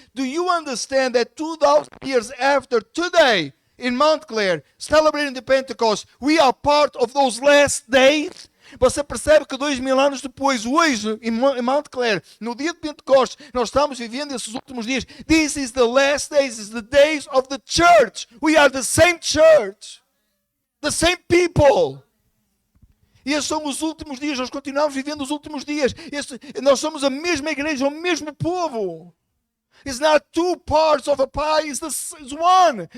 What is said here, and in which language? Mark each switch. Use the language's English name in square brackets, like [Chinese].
[English] Do you understand that 2,000 years after today, in Mount Clare, celebrating the Pentecost, we are part of those last days? [Portuguese] Você percebe que 2.000 anos depois, hoje, em Mount Clare, no dia de Pentecostes, nós estamos vivendo esses últimos dias. [English] This is the last days, is the days of the church. We are the same church. The same people. [Portuguese] E esses são os últimos dias, nós continuamos vivendo os últimos dias. Nós somos a mesma igreja, o mesmo povo. [English] It's not two parts of a pie, it's one.